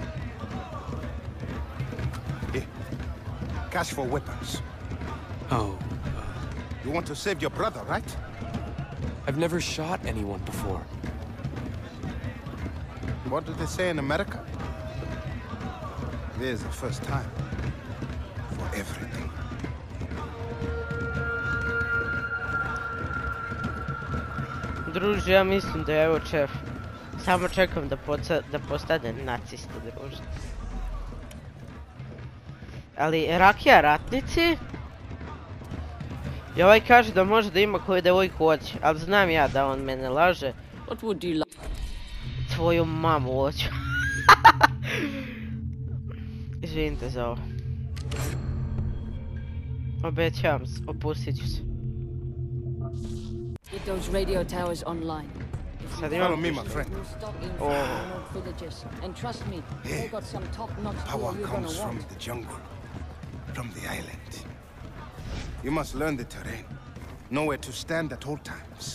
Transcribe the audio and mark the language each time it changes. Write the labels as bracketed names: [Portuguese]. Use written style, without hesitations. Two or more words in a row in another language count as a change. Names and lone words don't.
[English] Here. Cash for weapons. Oh, You want to save your brother, right? I've never shot anyone before. What do they say in America? There's a first time for everything. [Serbian] Druže, ja mislim da je evo šef. Samo čekam da postane nacista, druže. Ali RAKIJA ratnici? I ovaj kaže da može da ima koju devojku hoće, ali znam ja da on mene laže. [English] What would you like? [Serbian] Tvoju mamu hoću. Izvinite za ovo. Obećavam se, opustit ću se. [English] Get those radio towers online. [Serbian] Sad [English] Follow [Serbian] imam... [English] me, my friend. Oh. Villages. And trust me, they got some top-notch gear Power you're gonna comes from want. the jungle, from the island. You must learn the terrain, know where to stand at all times.